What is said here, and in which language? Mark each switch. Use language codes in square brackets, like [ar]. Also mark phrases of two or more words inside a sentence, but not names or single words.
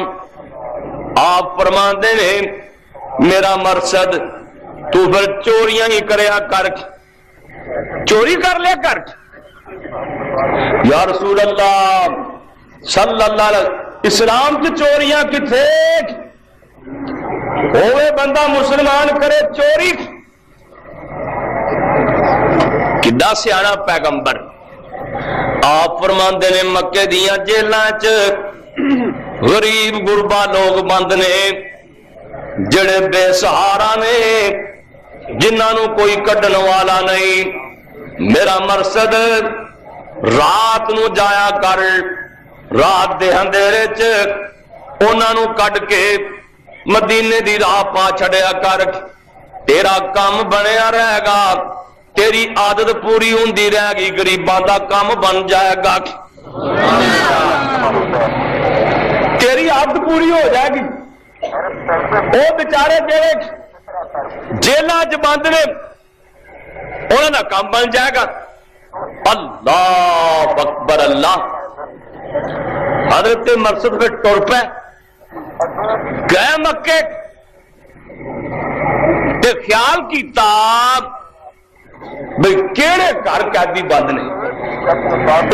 [pa] آپ فرماندے نے میرا مرصد تو پھر چوریاں ہی کریا کر، چوری کر لیا کر. [ar] یا رسول اللہ صلی اللہ علیہ وسلم [pa] اسلام کی چوریاں کتھے؟ ہوئے بندہ مسلمان کرے چوری. کڈا سیانا پیغمبر. آپ فرماندے نے مکے دیاں جیلاں چ غریب غربا لوگ بند نے، جڑے بے سہارا نے، جنہاں نو کوئی کڈن والا نہیں. میرا مرصد رات نو جایا کر، رات دے اندھیرے چ انہاں نو کڈ کے مدینے دی راہ پا چھڑیا کر. تیرا کام بنیا رہے گا، تیری عادت پوری ہوندی رہے گی، غریباں دا کام بن جائے گا، تیری عادت پوری ہو جائے گی. وہ بیچارے جڑے جیلاں چ بند نے انہاں دا کام بن جائے گا. [ar] اللہ اکبر اللہ. [pa] حضرت مرثد پہ ٹر پہ گئے مکے تے خیال کیتا بھئی کیڑے گھر قیدی بند نے.